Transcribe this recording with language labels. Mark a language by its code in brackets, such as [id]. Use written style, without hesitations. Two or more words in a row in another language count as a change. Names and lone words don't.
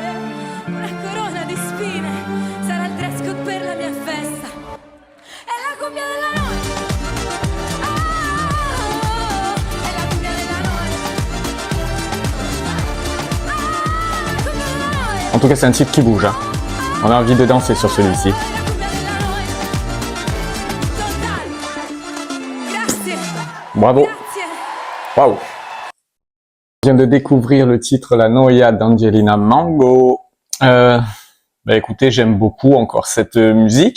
[it] Una corona di spine sarà il [en] dress code [it] per la mia festa. È la cumbia della noia. È la cumbia della noia. La cumbia della noia. [fr] En tout cas, c'est un titre qui bouge. Hein. On a envie de danser sur celui-ci. Bravo. Waouh. vient de découvrir le titre La Noia d'Angelina Mango. Écoutez, j'aime beaucoup encore cette musique.